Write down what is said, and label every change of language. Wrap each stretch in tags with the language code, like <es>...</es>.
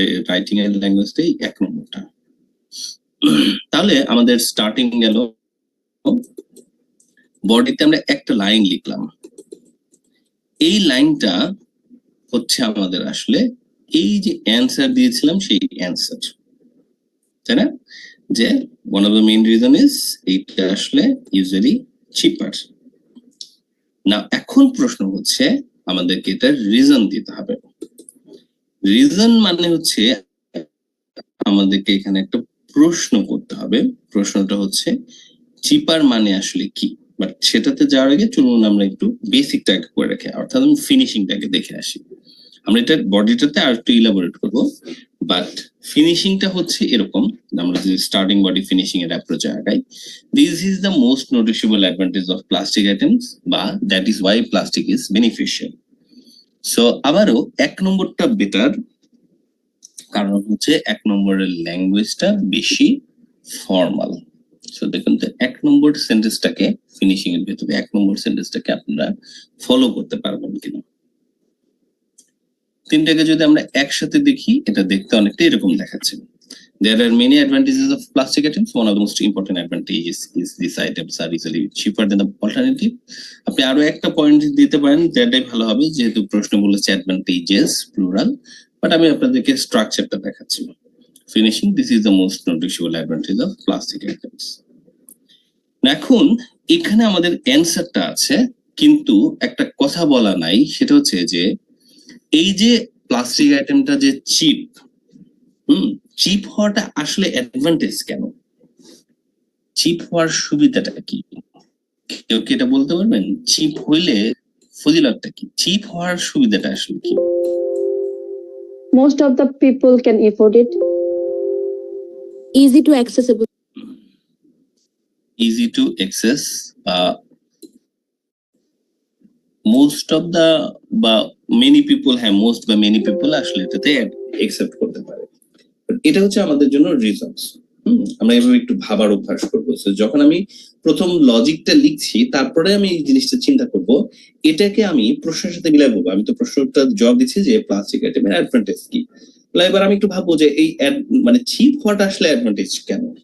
<bn>Writing এর ল্যাঙ্গুয়েজটাই 1 নম্বরটা। তাহলে আমাদের স্টার্টিং গেল, বডিতে আমরা একটা লাইন লিখলাম, এই লাইনটা হচ্ছে আমাদের আসলে এই যে অ্যান্সার দিয়েছিলাম সেই অ্যান্সার, তাই না?</bn> <en>যে one of the main reason is</en> <bn>এটা আসলে</bn> <en>usually cheaper।</en> <bn>না, এখন প্রশ্ন হচ্ছে আমাদেরকে এটা রিজন দিতে হবে। রিজন মানে হচ্ছে আমাদেরকে এখানে একটা প্রশ্ন করতে হবে, প্রশ্নটা হচ্ছে চিপার মানে আসলে কি। বাট সেটাতে যাওয়ার আগে চলুন আমরা একটু বেসিকটাকে করে রাখি, অর্থাৎ আমি ফিনিশিংটাকে দেখে আসি। আমরা এটা বডিটাতে আর একটু ইলাবোরেট করবো, বাট ফিনিশিংটা হচ্ছে এরকম। আমরা যদি স্টার্টিং বডি ফিনিশিং এর অ্যাপ্রোচে আগাই,</bn> <en>This is the most noticeable advantage of plastic items, বা that is why plastic is beneficial.</en> <bn>So আবারও 1 নম্বরটা বেটার, কারণ হচ্ছে 1 নম্বরের ল্যাঙ্গুয়েজটা বেশি ফর্মাল। সো দেখুন তো 1 নম্বর সেন্টেন্সটাকে ফিনিশিং এর ভেতরে 1 নম্বর সেন্টেন্সটাকে আপনারা ফলো করতে পারবেন কিনা। তিনটাকে যদি আমরা একসাথে দেখি, এটা দেখতে অনেকটা এরকম দেখাচ্ছে।</bn> <en>There are many advantages of plastic items. One of the most important advantages is these items are easily cheaper than the alternative.</en> <bn>আপনি আরো একটা পয়েন্ট দিতে পারেন, যেটাই ভালো হবে, যেহেতু প্রশ্ন বলেছে অ্যাডভান্টেজেস প্লুরাল, বাট আমি আপনাদেরকে স্ট্রাকচারটা দেখাচ্ছি।</bn> <en>Finishing, this is the most noticeable advantage of plastic items.</en> <bn>এখন এখানে আমাদের অ্যান্সারটা আছে, কিন্তু একটা কথা বলা নাই, সেটা হচ্ছে যে এই যে প্লাস্টিক আইটেমটা যে চিপ, চিপ হওয়াটা আসলে অ্যাডভান্টেজ কেন? চিপ হওয়ার সুবিধাটা কি? কেউ কি এটা বলতে পারবেন? চিপ হইলে ফজিলতটা কি? চিপ হওয়ার সুবিধাটা আসলে কি?</bn> <en>Most of the people can afford it. Easy to accessible. Easy to access. Most of the বা many people have most বা many people</en> <bn>আসলে এটাতে</bn> <en>accept</en> <bn>করতে পারে। এটা হচ্ছে আমাদের জন্য রিজনস। আমরা এভাবে একটু ভাবার অভ্যাস করবো। যখন আমি প্রথম লজিকটা লিখছি, তারপরে আমি এই জিনিসটা চিন্তা করব, এটাকে আমি প্রশ্নের সাথে মিলাই বলবো। আমি তো প্রশ্নটা জবাব দিচ্ছি যে প্লাস্টিক আইটেমের অ্যাডভান্টেজ কি। এবার আমি একটু ভাববো যে এই মানে চিপ হওয়াটা আসলে অ্যাডভান্টেজ কেন।</bn>